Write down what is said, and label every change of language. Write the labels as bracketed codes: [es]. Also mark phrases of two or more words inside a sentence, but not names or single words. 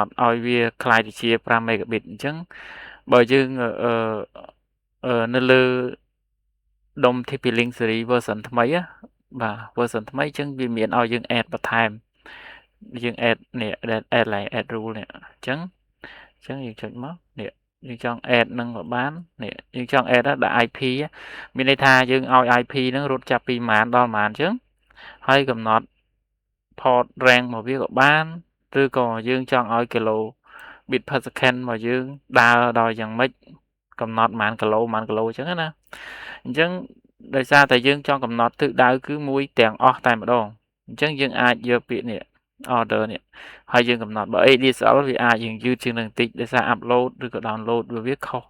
[km] ត់ឲ្យវាคล้ายទៅជា5 megabit អញ្ចឹងបើយើងនៅលើដុំ TP-Link [en] series version [km] ថ្មីបាទ version ថ្មីអញ្ចឹងវាមានឲ្យយើង add បន្ថែមយើង add នេះ add ឡើង [en] add rule [km] នេះអញ្ចឹងយើងចុចមកនេះយើងចង់ add នឹងក៏បាននេះយើងចង់ add ដាក់ IP មានន័យថាយើងឲ្យ IP ហ្នឹង រត់ចាប់ពីម៉ានដល់ម៉ានអញ្ចឹងហើយកំណត់ [en] port rank [km] មកវាក៏បានឬក៏យើងចង់ឲ្យ [en] kilobit per second [km] របស់យើងដើរដល់យ៉ាងម៉េចកំណត់ប៉ុន្មានគីឡូអញ្ចឹងណាអញ្ចឹងដោយសារតែយើងចង់កំណត់ទិសដៅ គឺមួយទាំងអស់តែម្ដងអញ្ចឹងយើងអាចយកពាក្យនេះ order នេះហើយយើងកំណត់បើ ADSL វាអាចយើងយឺតជាងនឹងបន្តិចដោយសារ upload ឬក៏ download វាខុស